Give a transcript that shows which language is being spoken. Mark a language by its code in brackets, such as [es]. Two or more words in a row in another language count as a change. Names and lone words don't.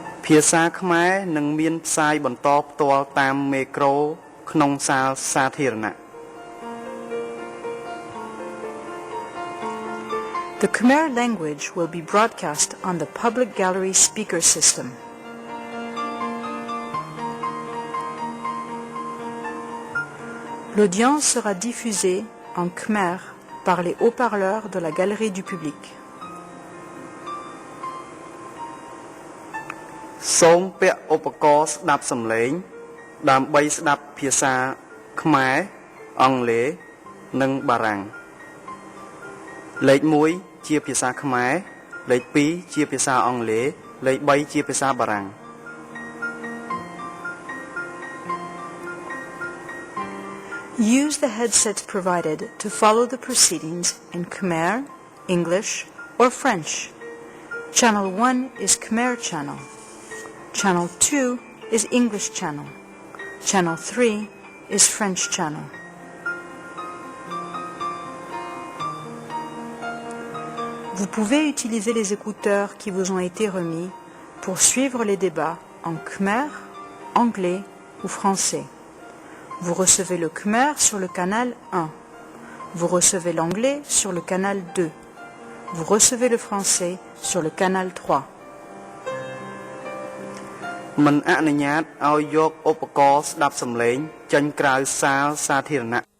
[km] ភាសាខ្មែរនឹងមានផ្សាយបន្តផ្ទាល់តាមមេក្រូក្នុងសាលសាធារណៈ [en] The Khmer language will be broadcast on the public gallery speaker system. [fr] L'audience sera diffusée en Khmer par les haut-parleurs de la galerie du public. [km] សូមពាក់ឧបករណ៍ស្ដាប់សំឡេងដើម្បីស្ដាប់ភាសាខ្មែរអង់គ្លេសនិងបារាំងលេខ 1 ជាភាសាខ្មែរលេខ 2 ជាភាសាអង់គ្លេសលេខ 3 ជាភាសាបារាំង [en] Use the headsets provided to follow the proceedings in Khmer, English, or French. Channel 1 is Khmer channel. Channel 2 is English channel. Channel 3 is French channel. [fr] Vous pouvez utiliser les écouteurs qui vous ont été remis pour suivre les débats en Khmer, anglais ou français. Vous recevez le Khmer sur le canal 1. Vous recevez l'anglais sur le canal 2. Vous recevez le français sur le canal 3. [km] មិនអនុញ្ញាតឲ្យយកឧបករណ៍ស្ដាប់សំឡេងចេញក្រៅសាលសាធារណៈ